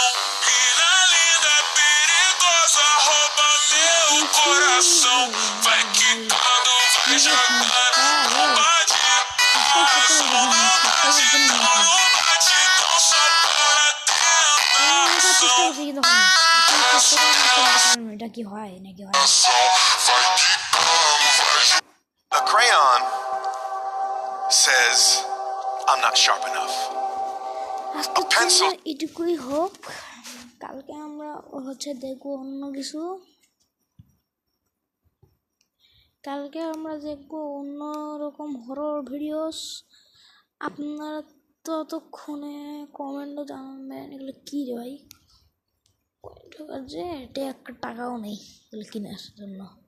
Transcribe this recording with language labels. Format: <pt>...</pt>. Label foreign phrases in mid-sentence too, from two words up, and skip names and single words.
<pt>Mina linda, perigosa, rouba meu coração. Vai quicando, vai jogando, pode coração. No batidão só para tentação.</pt> <bn>এটা কি হয় নাকি হয়?</bn> <en>The crayon says, I'm not sharp enough.</en> <bn>আজকে pencil. এটুকুই হোক, কালকে আমরা দেখবো অন্য কিছু। কালকে আমরা দেখবো অন্য রকম হরর ভিডিওস। আপনারা ততক্ষণে কমেন্টে জানাবেন এগুলো কী রে ভাই, যে এটা একটা টাকাও নেই এগুলো কেনার জন্য।</bn>